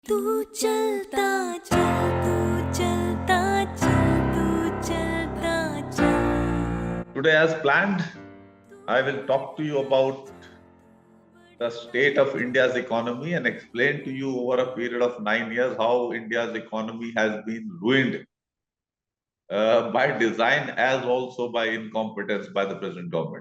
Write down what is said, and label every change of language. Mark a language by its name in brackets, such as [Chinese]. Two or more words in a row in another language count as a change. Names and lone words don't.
[Hindi] तू चलता चल, तू चलता चल, तू चलता चल। [English] Today, as planned, I will talk to you about the state of India's economy and explain to you over a period of 9 years how India's economy has been ruined by design as also by incompetence by the present government.